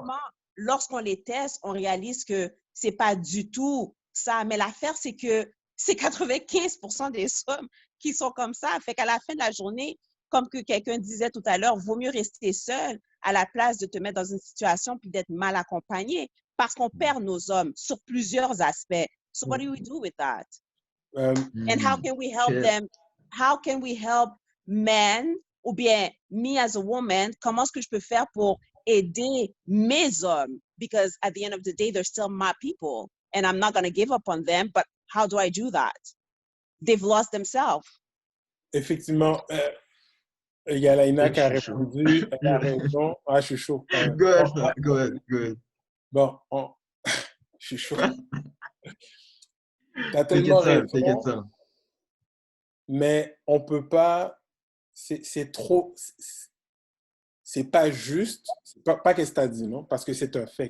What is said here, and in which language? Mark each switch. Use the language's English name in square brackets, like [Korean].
[French] justement, lorsqu'on les teste, on réalise que c'est pas du tout ça. Mais l'affaire, c'est que c'est 95% des hommes qui sont comme ça. Fait qu'à la fin de la journée, comme que quelqu'un disait tout à l'heure, vaut mieux rester seul à la place de te mettre dans une situation puis d'être mal accompagné parce qu'on perd nos hommes sur plusieurs aspects. [English] So what do we do with that? And how can we help them? How can we help men [French] ou bien [English] me as a woman? [French] Comment est-ce que je peux faire pour aider mes hommes? [English] Because at the end of the day, they're still my people and I'm not going to give up on them. But how do I do that? They've lost themselves. [French] Effectivement, il y a Laina qui a répondu, elle a raison. Ah, je suis chaud. [English] Go ahead. [French] Bon, je suis chaud. T'as tellement raison. Mais on peut pas, c'est trop, c'est pas juste, c'est pas qu'est-ce que tu as dit, non? Parce que c'est un fait.